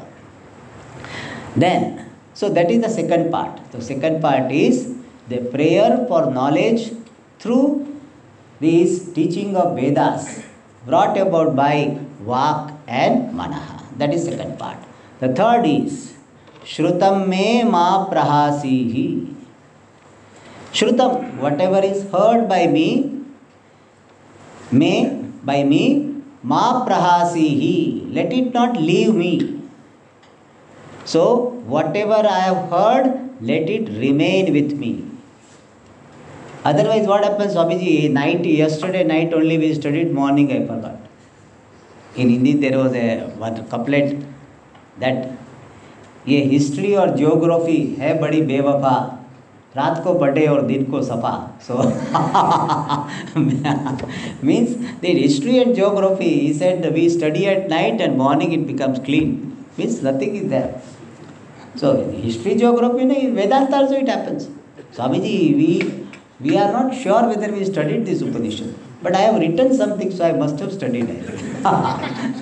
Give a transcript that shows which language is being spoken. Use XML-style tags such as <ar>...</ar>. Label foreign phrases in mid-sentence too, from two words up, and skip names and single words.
<en>Then, so that is the second part. The second part is the prayer for knowledge through this teaching of Vedas brought about by Vak and Manaha. That is second part. The third is</en> <sa>श्रुतं मे मा प्रहासीः.</sa> <en>Shrutam, whatever is heard by me,</en> <sa>मा प्रहासीः.</sa> <en>Let it not leave me. So, whatever I have heard, let it remain with me. Otherwise, what happens, Swamiji? Yesterday night only we studied, morning I forgot. In Hindi, there was one couplet that</en> <hi>ये हिस्ट्री और ज्योग्राफी है बड़ी बेवफा, रात को पढ़े और दिन को सफा.</hi> <en>So means the history and geography, he said we study at night and morning it becomes clean. Means nothing is there. So history, geography, in Vedanta also it happens. Swamiji, we are not sure whether we studied this Upanishad, but I have written something, so I must have studied it.</en>